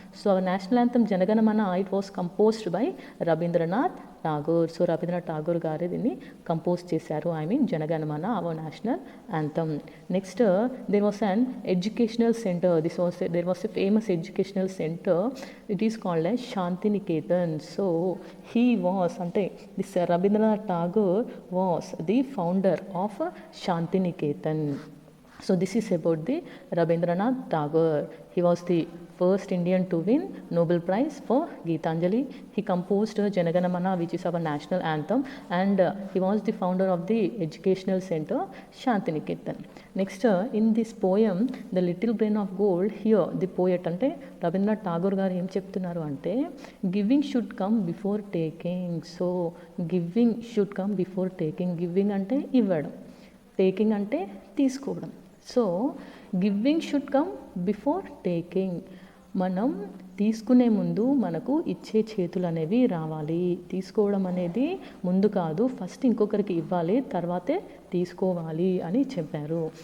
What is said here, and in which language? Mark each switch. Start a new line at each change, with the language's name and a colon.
English: So our national anthem Janagana Mana, it was composed by Rabindranath Tagore.
Telugu: So Rabindranath Tagore గారు దీన్ని compose చేశారు.
English: Janagana Mana, our national anthem. Next, there was an educational center. There was a famous educational center. It is called as Shantiniketan. So he was, this Rabindranath Tagore was the founder of Shantiniketan. So this is about the Rabindranath Tagore. He was the first Indian to win Nobel Prize for Geetanjali. He composed Janagana Mana, which is our national anthem, and he was the founder of the educational center Shantiniketan. Next, in this poem The Little Grain of Gold, here the poet ante Rabindranath Tagore garu
Telugu: em cheptunnaru ante
English: giving should come before taking. So giving should come before taking.
Telugu: Giving ante ఇవ్వడం, taking అంటే తీసుకోవడం.
English: So giving should come before taking.
Telugu: మనం తీసుకునే ముందు మనకు ఇచ్చే చేతులు అనేవి రావాలి. తీసుకోవడం అనేది ముందు కాదు, ఫస్ట్ ఇంకొకరికి ఇవ్వాలి, తర్వాతే తీసుకోవాలి అని చెప్పారు.